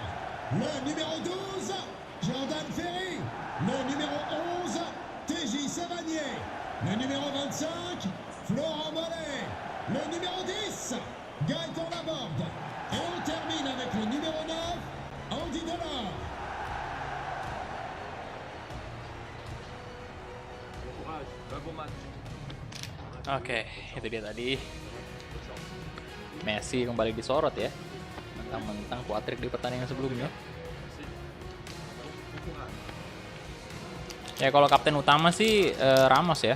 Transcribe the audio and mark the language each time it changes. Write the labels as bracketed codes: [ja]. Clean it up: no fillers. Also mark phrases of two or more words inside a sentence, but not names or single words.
[fr] Le numéro 12, Jordan Ferry. Le numéro 11, TJ Savanier. Le numéro 25, Florent Mollet. Le numéro 10, Gaëtan Laborde. Et on termine avec le numéro 9, Andy Delors. [id] Oke, itu dia tadi. Messi kembali disorot ya. Mentang-mentang kuatrik di pertandingan sebelumnya. Ya kalau kapten utama sih Ramos ya.